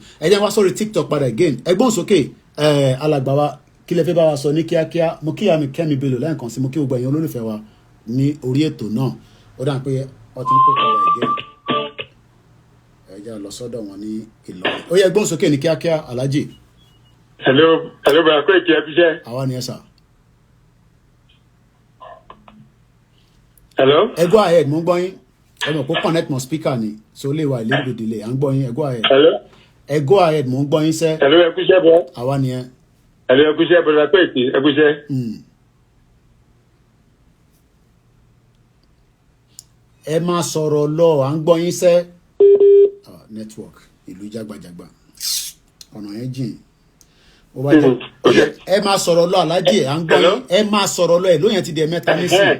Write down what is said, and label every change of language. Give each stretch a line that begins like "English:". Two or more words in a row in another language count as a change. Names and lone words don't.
Yoruba: ẹ jẹ́ wá sórí TikTok padà again ẹgbọ́n sókè alàgbà wa kí lẹ fẹ́ bá wa sọ ní kíákíá mo kí àmì Kẹ́mi Bello lẹ́ẹ̀kan sí mo kí gbogbo ẹ̀yin olólùfẹ́ wa ní orí ètò náà ó dà pé ọtí ń pè kọ́ra again ẹ jẹ́ lọ sọ́dọ̀ wọn ní Ìlọrin ó yẹ ẹgbọ́n sókè ní kíákíá Alhaji. hello bàbá kó ètò ẹbí jẹ. àwa ni ẹ sà. hello. ẹ
English: go ahead
Yoruba: mo ń gbọ́ yín ẹ mọ̀ pé connect mọ́ speaker ni so lè wà
English: little bit delay
Yoruba: à ń gbọ́ yín ẹ
English: go ahead.
Yoruba: hello. ẹ
English: go ahead
Yoruba: mo ń gbọ́ yín sẹ́. hello ẹ kúṣẹ́ bọ́. àwa ni ẹ. hello ẹ kúṣẹ́ bọ́ bàbá kó ètò ẹ kúṣẹ́. ẹ máa sọ̀rọ̀ lọ à ń gbọ́ yín sẹ́. network ìlú jágbajàgba ọ̀nà yẹn jìn ó bá jẹ́ ẹ máa sọ̀rọ̀ lọ Alhaji à ń gbọ́ yín ẹ máa sọ̀rọ̀ lọ ẹ̀ lóyún ti di ẹ̀mẹ́ta nísìnyí.